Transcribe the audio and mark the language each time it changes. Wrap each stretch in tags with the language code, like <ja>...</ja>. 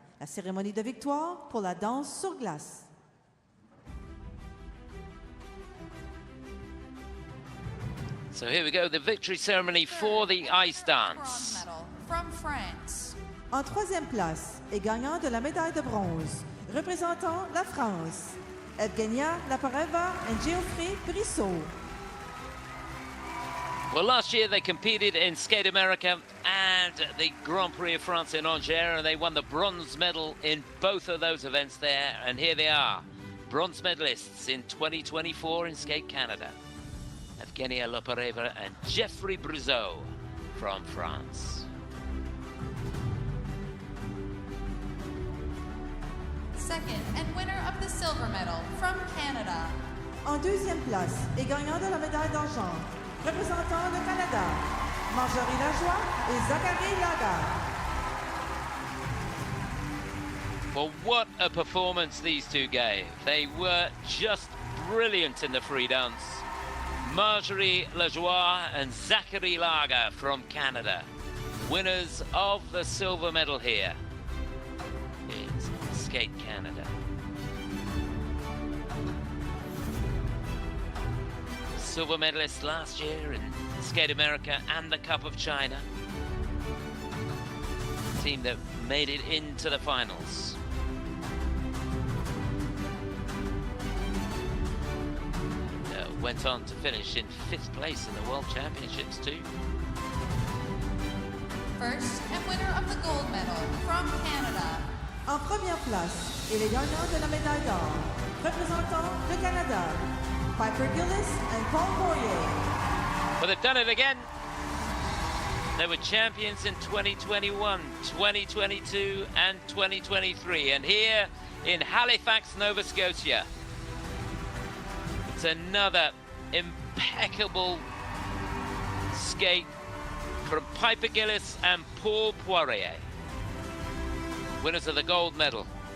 <fr>La cérémonie de victoire pour la danse sur glace.</fr> <en>So here we go, the victory ceremony for the ice dance. Bronze medal from France.</en> <fr>En troisième place et gagnant de la médaille de bronze, représentant la France, Evgenia Lopareva and Gilles and Brissaud.</fr> <en>Well, last year they competed in Skate America and the Grand Prix of France in Angers, and they won the bronze medal in both of those events there. And here they are, bronze medalists in 2024 in Skate Canada. Evgenia Lopareva and Gilles Brissaud from France. Second and winner of the silver medal from Canada.</en> <fr>En deuxième place et gagnant de la médaille d'argent, représentant le Canada, Lajoie et Lagha.</fr> <en>Well, what a performance these two gave. They were just brilliant in the free dance. Lajoie and Lagha from Canada, winners of the silver medal here in Skate Canada. Silver medalists last year in Skate America and the Cup of China. Team that made it into the finals. Went on to finish in 5th place in the World Championships too. First and winner of the gold medal from Canada.</en> <fr>En première place et les gagnants de la médaille d'or, représentant le Canada, Gilles and Poirier.</fr> <en>But they've done it again. They were champions in 2021, 2022 and 2023. And here in Halifax, Nova Scotia, it's another impeccable skate from Gilles and Poirier, winners of the gold medal.</en>